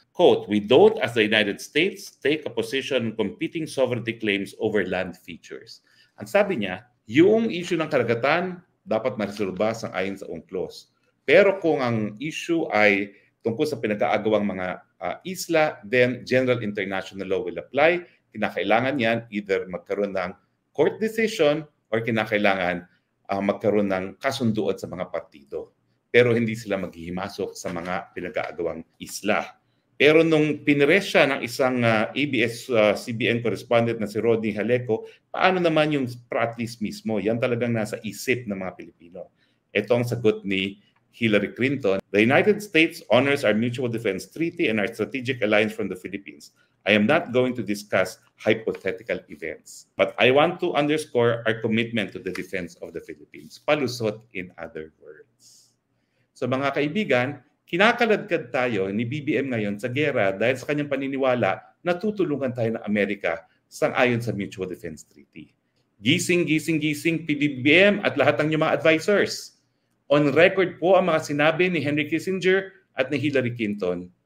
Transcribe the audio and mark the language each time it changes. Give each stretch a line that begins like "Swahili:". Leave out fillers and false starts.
English: Quote, "We don't as the United States take a position on competing sovereignty claims over land features."
Filipino: Ang sabi niya, yung issue ng karagatan dapat maresolba sang ayon sa UNCLOS. Pero kung ang issue ay tungkol sa pinag-aagawang mga isla,
English: then general international law will apply.
Filipino: Kinakailangan yan either magkaroon ng court decision or kinakailangan magkaroon ng kasunduan sa mga partido. Pero hindi sila maghihimasok sa mga pinag-aagawang isla. Pero nung pinres siya ng isang ABS-CBN correspondent na si Rodney Haleco, paano naman yung practice mismo? Yan talagang nasa isip ng mga Pilipino. Ito ang sagot ni Hillary Clinton.
English: "The United States honors our mutual defense treaty and our strategic alliance from the Philippines. I am not going to discuss hypothetical events, but I want to underscore our commitment to the defense of the Philippines." Palusot in other words.
Filipino: So mga kaibigan, kinakaladkad tayo ni BBM ngayon sa gera dahil sa kanyang paniniwala na tutulungan tayo ng Amerika sang-ayon sa Mutual Defense Treaty. Gising, gising, gising, PBBM at lahat ng inyong mga advisors. On record po ang mga sinabi ni Henry Kissinger at ni Hillary Clinton.